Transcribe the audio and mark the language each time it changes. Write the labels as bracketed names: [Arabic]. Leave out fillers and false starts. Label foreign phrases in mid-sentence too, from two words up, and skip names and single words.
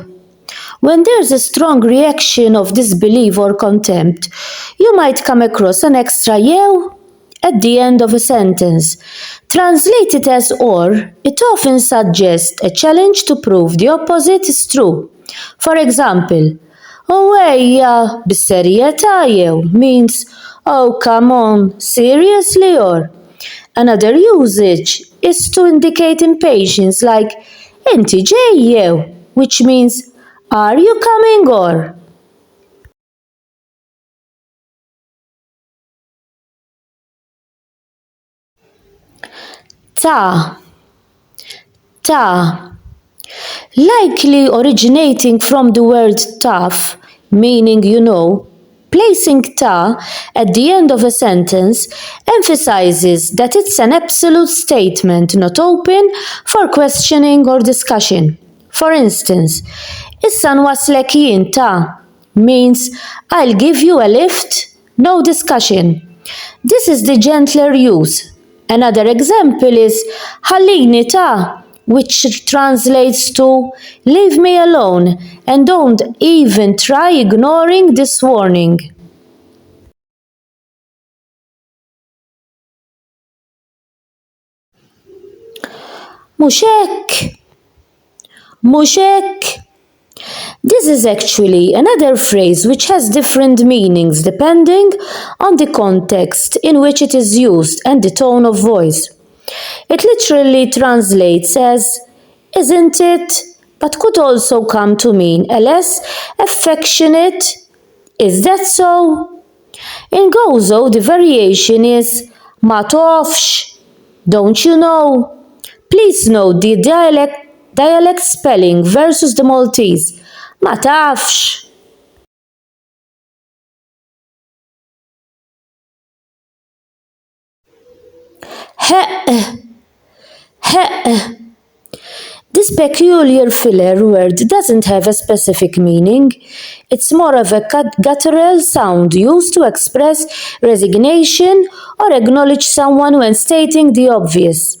[English] When there's a strong reaction of disbelief or contempt, you might come across an extra jew at the end of a sentence. Translated as or, it often suggests a challenge to prove the opposite is true. For example, [Maltese] Uweya bis-serjetà jew [English] means oh come on, seriously or. Another usage is to indicate impatience like [Maltese] inti ġej jew, [English] which means are you coming or? [Maltese] Ta, ta. [English] Likely originating from the word tough, meaning you know, placing ta at the end of a sentence emphasizes that it's an absolute statement not open for questioning or discussion. For instance, [Maltese] issa nwaslek jien ta [English] means I'll give you a lift, no discussion. This is the gentler use. Another example is [Maltese] ħallini ta, [English] which translates to leave me alone and don't even try ignoring this warning. [Maltese] Mhux hekk, mhux hekk. [English] This is actually another phrase which has different meanings depending on the context in which it is used and the tone of voice. It literally translates as isn't it, but could also come to mean a less affectionate is that so? In Gozo, the variation is [Maltese] ma tafx, [English] don't you know? Please note the dialect spelling versus the Maltese. [Maltese] Ma tafx. Heq, heq. [English] This peculiar filler word doesn't have a specific meaning. It's more of a guttural sound used to express resignation or acknowledge someone when stating the obvious.